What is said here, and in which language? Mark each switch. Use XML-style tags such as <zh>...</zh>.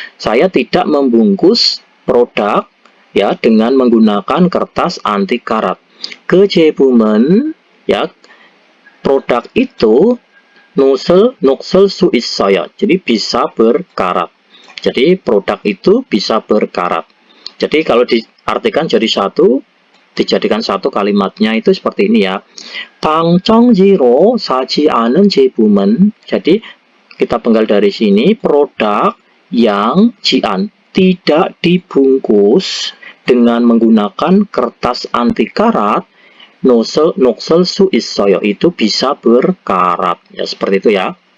<id>Saya tidak membungkus produk ya dengan menggunakan kertas anti karat.</id> <ko>그 제품은</ko> <id>ya, produk itu</id> <ko>녹슬 수 있어요.</ko> <id>Jadi bisa berkarat. Jadi produk itu bisa berkarat. Jadi kalau diartikan jadi satu, dijadikan satu kalimatnya itu seperti ini ya.</id> <ko>방청지로 싸지 않은 제품은,</ko> <id>jadi kita penggal dari sini, produk yang jian tidak dibungkus dengan menggunakan kertas anti karat,</id> <ko>녹슬 수 있어요,</ko> <id>itu bisa berkarat ya, seperti itu ya.</id>